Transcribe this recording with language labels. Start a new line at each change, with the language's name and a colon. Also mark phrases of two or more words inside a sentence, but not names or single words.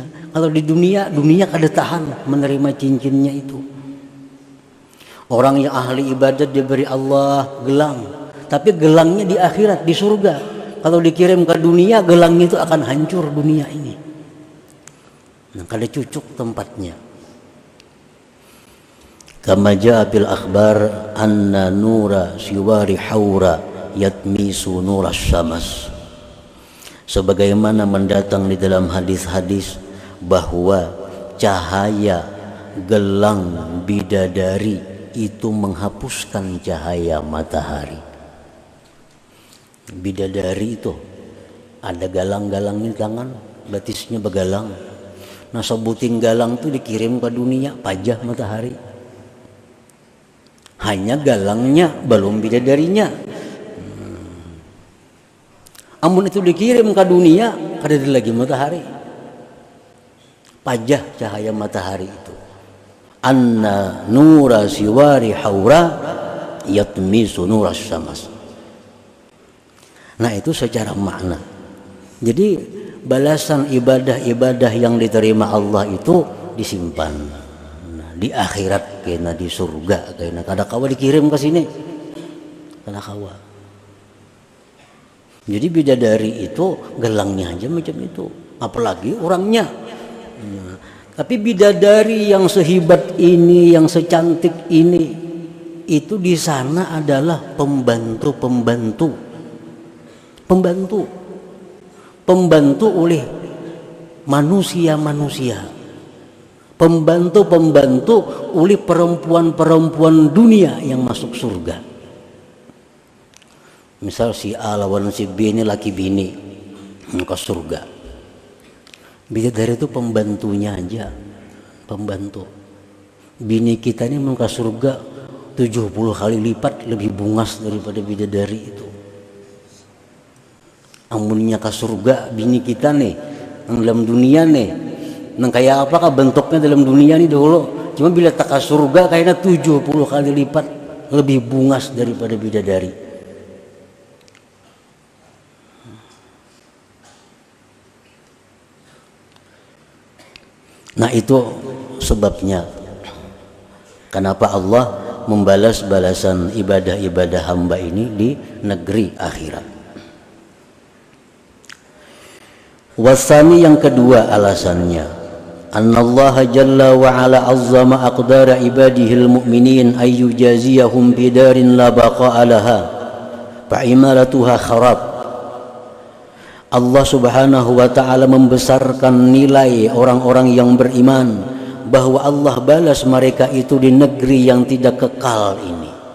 Banjar: Kalau di dunia kada tahan menerima cincinnya itu.
Indonesian: Orang yang ahli ibadat diberi Allah gelang, tapi gelangnya di akhirat, di surga. Kalau dikirim ke dunia, gelangnya itu akan hancur dunia ini.
Banjar: Nah, kada cucuk tempatnya.
Arabic: كما جاء بالأخبار أن نور سوار حوراء يطمس نور الشمس.
Indonesian: Sebagaimana mendatang di dalam hadis-hadis bahwa cahaya gelang bidadari itu menghapuskan cahaya matahari.
Banjar: Bidadari itu ada galang-galangnya tangan, batisnya begalang. Nah, sebuting galang itu dikirim ke dunia, pajah matahari. Hanya galangnya, belum bidadarinya. Amun itu dikirim ke dunia, kada ada lagi matahari. Pajah cahaya matahari itu.
Arabic: أن نور سوار حوراء يطمس نور الشمس.
Indonesian: Nah, itu secara makna. Jadi balasan ibadah-ibadah yang diterima Allah itu disimpan.
Banjar: Nah, di akhirat kena di surga kena kada kawa dikirim ke sini. Kada kawa. Jadi bidadari itu gelangnya aja macam itu, apalagi orangnya.
Indonesian: Nah, tapi bidadari yang sehebat ini, yang secantik ini, itu di sana adalah pembantu oleh manusia-manusia, pembantu oleh perempuan-perempuan dunia yang masuk surga.
Banjar: Misal si A lawan si B ini laki bini ke surga.
Indonesian: Bidadari itu pembantunya aja, pembantu.
Banjar: Bini kita ini mau ke surga 70 kali lipat lebih bungas daripada bidadari itu. Amunnya ke surga bini kita nih, yang dalam dunia nih, yang kayak apakah bentuknya dalam dunia nih dulu. Cuma bila tak ke surga kayaknya 70 kali lipat lebih bungas daripada bidadari.
Indonesian: Nah itu sebabnya kenapa Allah membalas balasan ibadah-ibadah hamba ini di negeri akhirat. Wasani yang kedua alasannya,
Arabic: أن الله جل وعلا عظم أقدار عباده المؤمنين أن يجازيهم بدار لا بقاء لها فعمارتها خراب.
Indonesian: Allah
Arabic: سبحانه وتعالى
Indonesian: membesarkan nilai orang-orang yang beriman, bahwa Allah balas mereka itu di negeri yang tidak kekal ini.